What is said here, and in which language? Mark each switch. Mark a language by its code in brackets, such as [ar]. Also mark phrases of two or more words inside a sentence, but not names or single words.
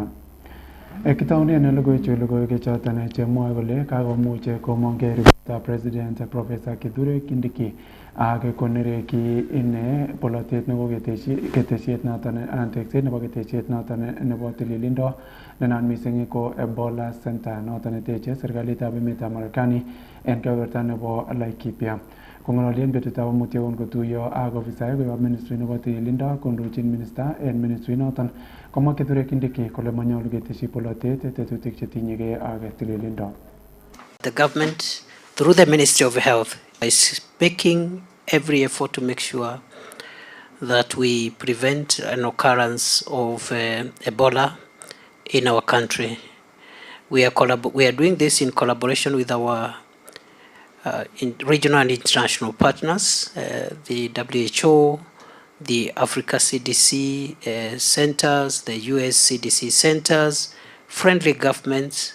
[kln] Kitaunen logoiwek choton chemwoe kole kakomuch komong'e ripotab President Professor Kithure Kindiki ak konereki ine polotet nebo ketesiet noton anan tekset nebo ketesiet noton nebo tililindo nenaat mising ko Ebola Center noton neteche serikalitab emetab Marekani en kebeberta nebo Laikipia. Kong'ololien betutab amut yegon kotuyo ak ofisaek koyob ministry nebo tililindo kondochin minista en ministry noton komwa Kithure Kindiki kole manyolu keteshi polotet tetutik chetinyegei ak tililindo. [en] The government, through the Ministry of Health, is making every effort to make sure that we prevent an occurrence of Ebola in our country. We are doing this in collaboration with our regional and international partners, the WHO, the Africa CDC centers, the US CDC centers, friendly governments.